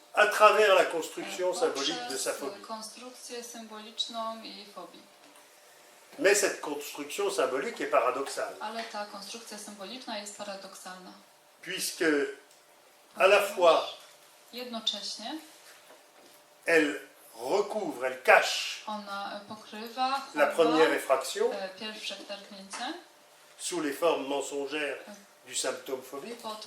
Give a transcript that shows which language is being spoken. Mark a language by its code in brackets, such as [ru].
[fr] à travers la construction symbolique de [pl] poprzez [fr] sa phobie. [pl] konstrukcję symboliczną jej fobii. [fr] Mais cette construction symbolique est paradoxale, [pl] Ale ta konstrukcja symboliczna jest paradoksalna. [fr] puisque à la fois [pl] Jednocześnie [fr] elle recouvre, elle cache [pl] ona pokrywa, [fr] la [pl] chowa [fr] première effraction [pl] pierwsze klerknięcie [fr] sous les formes mensongères du symptôme phobique,